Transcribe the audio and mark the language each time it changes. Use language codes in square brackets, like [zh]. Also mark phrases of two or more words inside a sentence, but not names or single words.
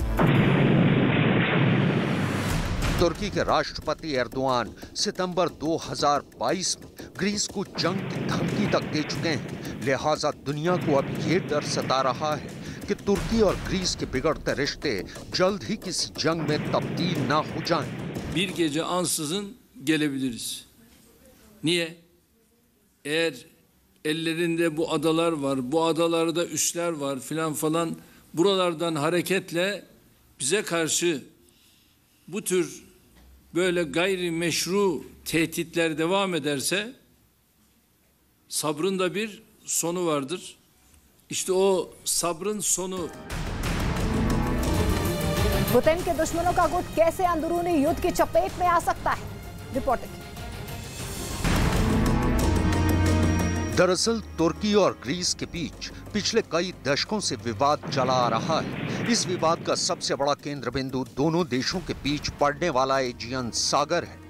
[hi] तुर्की के राष्ट्रपति एर्दोआन सितंबर 2022 में ग्रीस को जंग की धमकी तक दे चुके हैं। लिहाजा दुनिया को अब ये डर सता रहा है कि तुर्की और ग्रीस के बिगड़ते रिश्ते जल्द ही किसी जंग में तब्दील ना हो जाएं। [tr] Bir gece ansızın gelebiliriz. Niye? Eğer ellerinde bu adalar var, bu adalarda üsler var filan falan, buralardan hareketle bize karşı bu tür böyle gayrimeşru tehditler devam ederse sabrın da bir sonu vardır. İşte o sabrın sonu [hi] पुतिन के दुश्मनों का गुट कैसे अंदरूनी युद्ध की चपेट में आ सकता है? रिपोर्ट देखिए। दरअसल तुर्की और ग्रीस के बीच पिछले कई दशकों से विवाद चला आ रहा है। इस विवाद का सबसे बड़ा केंद्र बिंदु दोनों देशों के बीच पड़ने वाला एजियन सागर है।